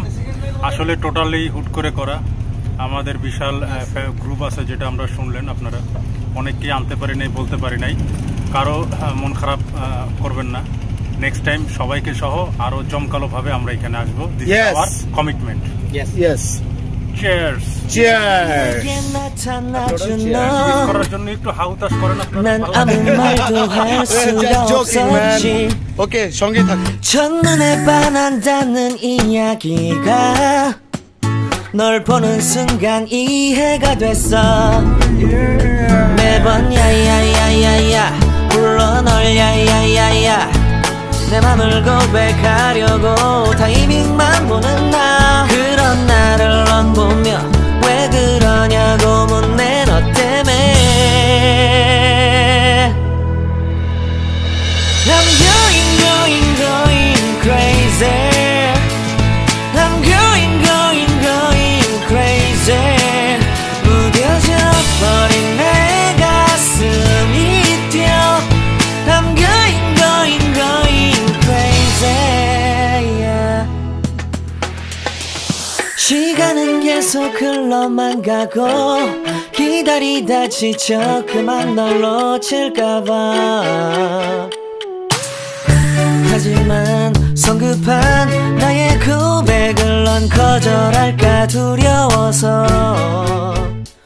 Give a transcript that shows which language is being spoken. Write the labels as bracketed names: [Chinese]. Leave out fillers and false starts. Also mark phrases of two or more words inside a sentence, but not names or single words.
[Bangla] আসলে টোটালি হুট করে করা, আমাদের বিশাল গ্রুপ আছে যেটা আমরা শুনলেন, আপনারা অনেককেই আনতে পারি নাই, বলতে পারি নাই, কারো মন খারাপ করবেন না। [English] next time [Bangla] সবাইকে সহ আরো জমকালোভাবে আমরা এখানে আসবো। [English] This is our commitment. ইয়েস, চিয়ার্স। চিয়ার্স [Bangla] করার জন্য একটু হাউতাস করেন [Korean] 난 아무 말도 할 수가 없었지. [Bangla] ওকে, সঙ্গেই থাকুন। [Korean] 첫눈에 반한다는 이야기가 널 보는 순간 이해가 됐어. 매번 야야야야야 불러 널 야야야야, 내 맘을 고백하려고 타이밍만 보는 나. 그런 나를 넌 보며 왜 그러냐고 묻네, 너 때문에. [English] I'm going crazy. I'm going crazy. [Korean] 무뎌져 버린 내 가슴이 뛰어. [English] I'm going crazy. Yeah. [Korean] 시간은 계속 흘러만 가고 기다리다 지쳐 그만 널 놓칠까봐. 하지만 성급한 나의 고백을 넌 거절할까 두려워서